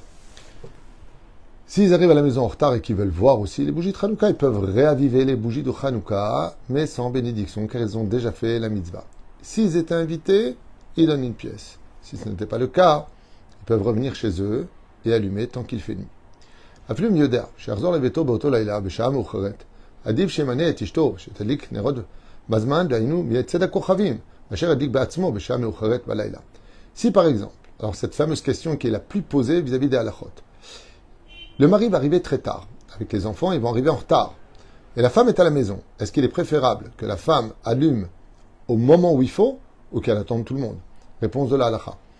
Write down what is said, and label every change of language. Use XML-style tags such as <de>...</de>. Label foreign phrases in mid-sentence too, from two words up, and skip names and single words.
<fr>S'ils arrivent à la maison en retard et qu'ils veulent voir aussi les bougies de Hanouka, ils peuvent réaviver les bougies de Hanouka, mais sans bénédiction, car ils ont déjà fait la mitzvah. S'ils étaient invités, ils donnent une pièce. Si ce n'était pas le cas, ils peuvent revenir chez eux et allumer tant qu'il fait nuit.</fr> <he>אפילו אם יודע שיחזור לביתו באותו לילה בשעה מאוחרת, עדיף שימנה את אשתו שתדליק נרות בזמן, דהיינו מצד הכוכבים, מאשר ידליק בעצמו בשעה מאוחרת בלילה.</he> <fr>Si par exemple, alors cette fameuse question qui est la plus posée vis-à-vis des halachot, le mari va arriver très tard, avec les enfants, ils vont arriver en retard, et la femme est à la maison, est-ce qu'il est préférable que la femme allume au moment où il faut, ou qu'elle attende tout le monde? Réponse de la halacha.</fr>